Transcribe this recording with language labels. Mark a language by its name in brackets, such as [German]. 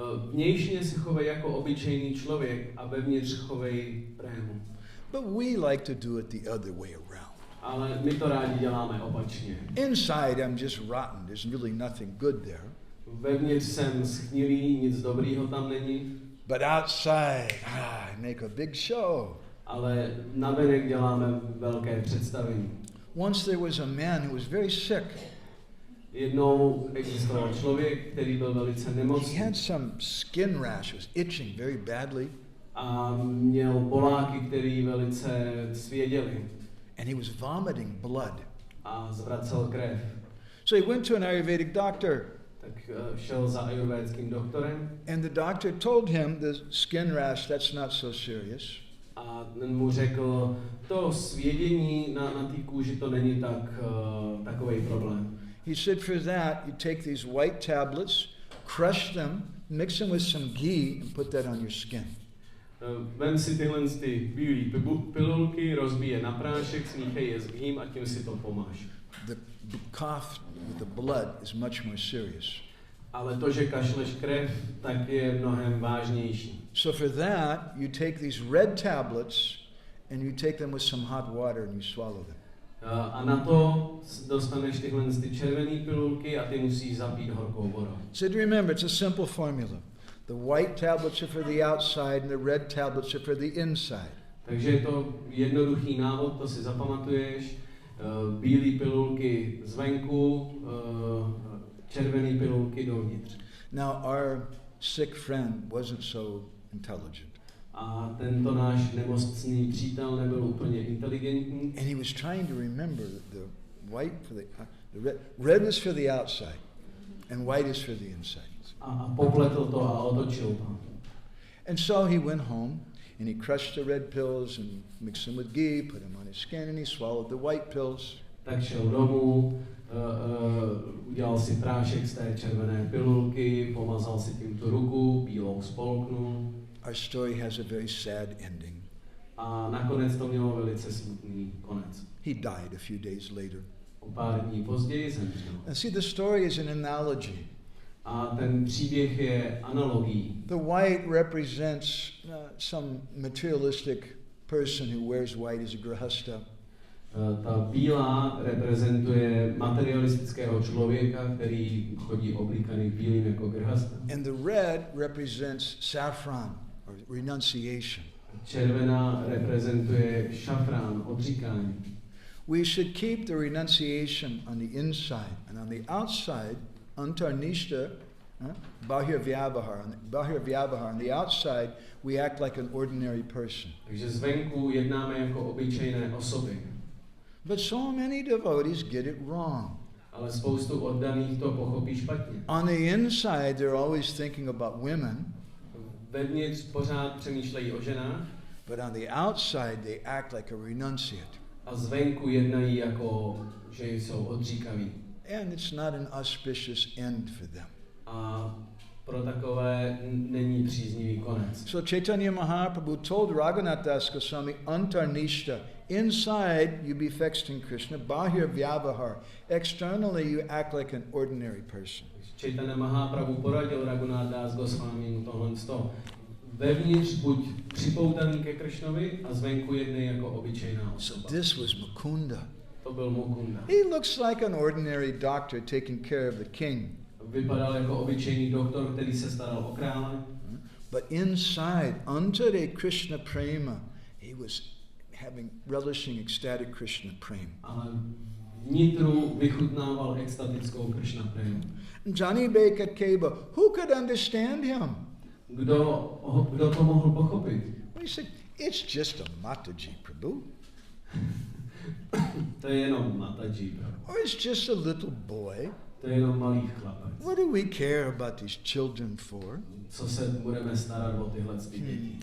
[Czech] Vnějšně se chovej jako obyčejný člověk a vevnitř chovej prému. [English] But we like to do it the other way around. [Czech] Ale my to rádi děláme opačně. [English] Inside I'm just rotten. There's really nothing good there. [Czech] Vevnitř jsem schnilý, nic dobrýho tam není. [English] But outside, I make a big show. [Czech] Ale navenek děláme velké představení. [English] Once there was a man who was very sick. [Czech] Jednou existoval člověk, který byl velice nemocný. [English] He had some skin rash, was itching very badly. [Czech] A měl boláky, který velice svěděli. [English] And he was vomiting blood. [Czech] A zvracel krev. [English] So he went to an Ayurvedic doctor. [Czech] Tak šel za ajurvédským doktorem. [English] And the doctor told him the skin rash, that's not so serious. [Czech] A ten mu řekl, to svědění na té kůži to není takový problém. [English] He said for that, you take these white tablets, crush them, mix them with some ghee and put that on your skin. [Czech] Vem si tyhle ty bílé pilulky, rozbij je na prášek, smíchej je s ghým a tím si to pomáš. [English] The cough with the blood is much more serious. [Czech] Ale to, že kašleš krev, tak je mnohem vážnější. [English] So for that, you take these red tablets and you take them with some hot water and you swallow them. [Czech] A na to dostaneš tyhle ty červené pilulky a ty musíš zapít horkou vodou. [English] So remember, it's a simple formula. The white tablets are for the outside and the red tablets are for the inside. [Czech] Takže je to jednoduchý návod, to si zapamatuješ. Bílé pilulky zvenku, červené pilulky dovnitř. [English] Now our sick friend wasn't so intelligent. [Czech] A tento náš nemocný přítel nebyl úplně inteligentní. [English] And he was trying to remember the white for the red. Red is for the outside and white is for the inside. [Czech] A popletl to a otočil to. [English] And so he went home and he crushed the red pills and mixed them with ghee, put them on his skin, and he swallowed the white pills. [Czech] Tak šel domů, udělal si prášek z té červené pilulky, pomazal si tím tu ruku, bílou spolknul. [English] Our story has a very sad ending. [Czech] A nakonec to mělo velice smutný konec. [English] He died a few days later. [Czech] O pár dní později zemřel. [English] And see, the story is an analogy. [Czech] A ten příběh je analogií. [English] The white represents some materialistic person who wears white as a grahasta. [Czech] Ta bílá reprezentuje materialistického člověka, který chodí oblíkaný bílým jako grhasta. [English] And the red represents saffron or renunciation. [Czech] Červená reprezentuje šafrán, odříkání. [English] We should keep the renunciation on the inside, and on the outside, [Sanskrit] antarnishta, bahir vyavahar. [English] On the outside, we act like an ordinary person. [Czech] Takže zvenku jednáme jako obyčejné osoby. [English] But so many devotees get it wrong. [Czech] Ale spoustu oddaných to pochopí špatně. [English] On the inside, they're always thinking about women. [Czech] Vevnitř pořád přemýšlejí o ženách. [English] But on the outside, they act like a renunciate. [Czech] A zvenku jednají jako, že jsou odříkaví. [English] And it's not an auspicious end for them. [Czech] A pro takové není příznivý konec. [English] So Chaitanya Mahaprabhu told Raghunath Das Goswami, [Sanskrit] antarnishta, [English] inside you be fixed in Krishna, [Sanskrit] bahir vyavahar. [English] Externally you act like an ordinary person. [Czech] Chaitanya Mahaprabhu poradil Raghunath Das Goswami tohle sto. Vevnitř buď připoutaný ke Kršnovi a zvenku jednej jako obyčejná osoba. [English] So this was Mukunda. [Czech] To byl Mukunda. [English] He looks like an ordinary doctor taking care of the king. [Czech] Vypadal jako obyčejný doktor, který se staral o krále. [English] But inside, [Sanskrit] antare Krishna prema, [English] he was relishing ecstatic Krishna prema. [Czech] Ale vnitru vychutnával extatickou Krishna premu. [Bangla] Jani Bekat Keba, [English] who could understand him? [Czech] Kdo to mohl pochopit? [English] He said, it's just a Mataji Prabhu. [Czech] To je jenom Mataji Prabhu. [English] Or it's just a little boy. [Czech] To je jenom malý chlapec. [English] What do we care about these children for? [Czech] Co se budeme starat o tyhle děti?